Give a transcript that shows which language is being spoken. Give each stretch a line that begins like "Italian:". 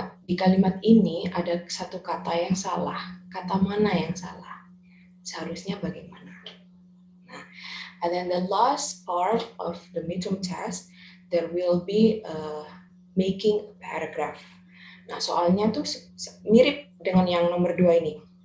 Indonesian: Di kalimat ini ada satu kata yang salah. Kata mana yang salah? Seharusnya bagaimana?
English: Nah, and then the last part of the midterm test, there will be making a paragraph.
Indonesian: Nah, soalnya tuh mirip dengan yang nomor 2 ini.